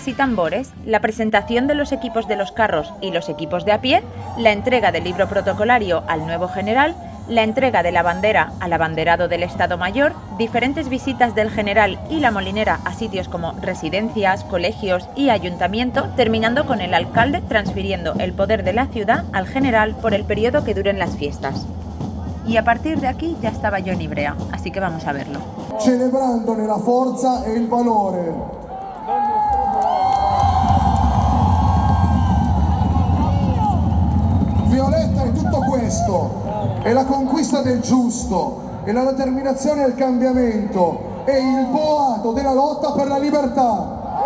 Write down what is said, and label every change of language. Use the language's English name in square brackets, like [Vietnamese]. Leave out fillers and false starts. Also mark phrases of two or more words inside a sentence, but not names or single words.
[Spanish] y tambores, la presentación de los equipos de los carros y los equipos de a pie, la entrega del libro protocolario al nuevo general, la entrega de la bandera al abanderado del Estado Mayor, diferentes visitas del general y la molinera a sitios como residencias, colegios y ayuntamiento, terminando con el alcalde transfiriendo el poder de la ciudad al general por el periodo que duren las fiestas. Y a partir de aquí ya estaba yo en Ivrea, así que vamos a verlo. [Italian] Celebrandone la forza e il valore. Violetta è tutto questo. È la conquista del giusto, è la determinazione al cambiamento, è il boato della lotta per la libertà.